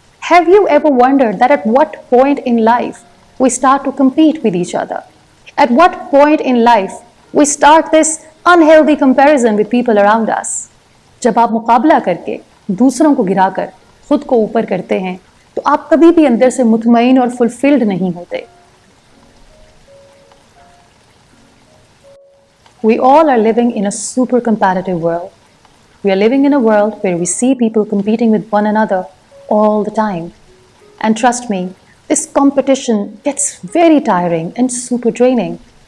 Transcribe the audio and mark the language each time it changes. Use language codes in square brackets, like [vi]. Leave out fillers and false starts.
[en] Have you ever wondered that at what point in life we start to compete with each other? At what point in life we start this unhealthy comparison with people around us? [hi] जब आप मुकाबला करके दूसरों को गिराकर खुद को ऊपर करते हैं तो आप कभी भी अंदर से मुतमईन और फुलफिल्ड नहीं होते. [en] We all are living in a super competitive world. We are living in a world where we see people competing with one another all the time. And trust me, this competition gets very tiring and super draining.